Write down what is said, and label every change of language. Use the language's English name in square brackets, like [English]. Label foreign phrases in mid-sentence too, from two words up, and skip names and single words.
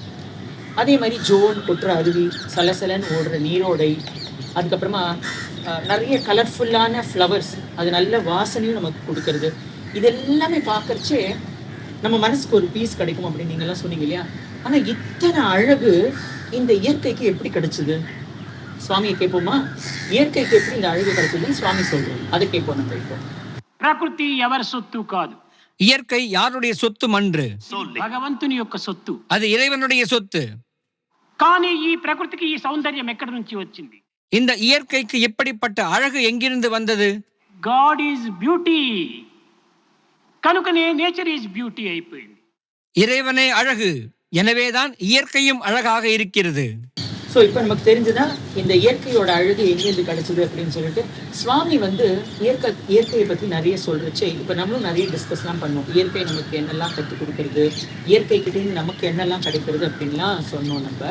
[Tamil] அதே மாதிரி ஜோன் கொட்டுற அருவி, சலசலன்னு ஓடுற நீரோடை, அதுக்கப்புறமா நிறைய கலர்ஃபுல்லான ஃப்ளவர்ஸ், அது நல்ல வாசனையும் நமக்கு கொடுக்கறது, இதெல்லாமே பார்க்கறச்சே நம்ம மனசுக்கு ஒரு பீஸ் கிடைக்கும் அப்படின்னு நீங்கள்லாம் சொன்னீங்க இல்லையா? ஆனால் இத்தனை அழகு இந்த இயற்கைக்கு எப்படி கிடைச்சிது? சுவாமியை கேட்போமா? இயற்கைக்கு எப்படி இந்த அழகு கிடைச்சதுன்னு சுவாமி சொல்றோம், அதை கேட்போம் நம்ம இப்போ. [Telugu] ప్రకృతి ఎవరి సొత్తు కాదు. [Tamil] இயற்கை யாருடைய சொத்து மன்று? [Telugu] భగవంతుని యొక్క సొత్తు. [Tamil] அது இறைவனுடைய சொத்து. [Telugu] కానీ ఈ ప్రకృతికి ఈ సౌందర్యం ఎక్కడి నుంచి వచ్చింది? [Tamil] இந்த இயற்கைக்கு எப்படிப்பட்ட அழகு எங்கிருந்து வந்தது? [English] God is beauty, [Telugu] కనుకనే [English] nature is beauty [Telugu] అయిపోయింది. [Tamil] இறைவனே அழகு, எனவேதான் இயற்கையும் அழகாக இருக்கிறது. ஸோ இப்போ நமக்கு தெரிஞ்சுதா இந்த இயற்கையோட அழகு எங்கேருந்து கிடைச்சது அப்படின்னு சொல்லிட்டு. சுவாமி வந்து இயற்கையை பற்றி நிறைய சொல்றச்சே இப்போ நம்மளும் நிறைய டிஸ்கஸ்லாம் பண்ணுவோம். இயற்கை நமக்கு என்னெல்லாம் கற்றுக் கொடுக்கறது, இயற்கைக்கிட்டேருந்து நமக்கு என்னெல்லாம் கிடைக்கிறது அப்படின்லாம் சொன்னோம் நம்ம.